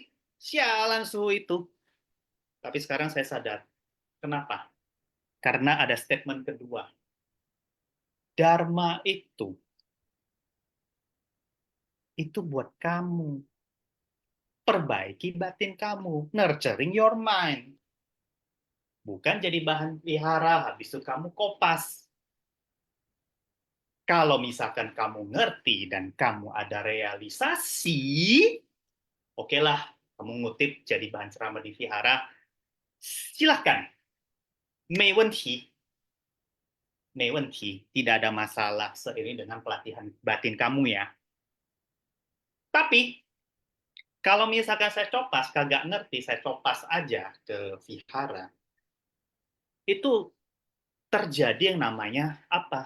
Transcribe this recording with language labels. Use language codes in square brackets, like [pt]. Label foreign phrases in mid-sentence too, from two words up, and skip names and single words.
[id] Sialan suhu itu. Tapi sekarang saya sadar. Kenapa? Karena ada statement kedua. Dharma itu buat kamu. Perbaiki batin kamu. [en] Nurturing your mind. [id] Bukan jadi bahan pelihara, habis itu kamu kopas. Kalau misalkan kamu ngerti dan kamu ada realisasi, oke lah, kamu ngutip jadi bahan ceramah di vihara, silahkan. [zh] 没问题. 没问题. [id] Tidak ada masalah seiring dengan pelatihan batin kamu ya. Tapi, kalau misalkan saya copas, kagak ngerti, saya copas aja ke vihara, itu terjadi yang namanya apa?